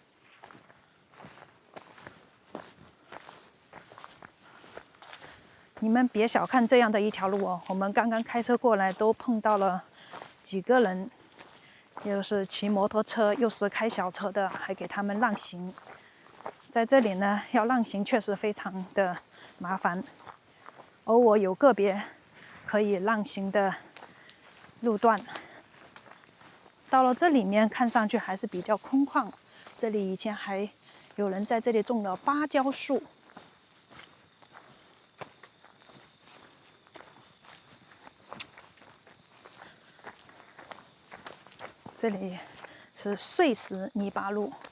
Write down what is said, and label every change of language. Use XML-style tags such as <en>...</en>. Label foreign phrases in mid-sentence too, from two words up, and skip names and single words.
<zh>你們別小看這樣的一條路我們剛剛開車過來都碰到了幾個人，又是騎摩托車又是開小車的，還給他們讓行。在這裡呢，要讓行確實非常的麻煩，偶爾有個別可以讓行的路段。到了這裡面看上去還是比較空曠，這裡以前還有人在這裡種了芭蕉樹。這裡是碎石泥巴路。</zh>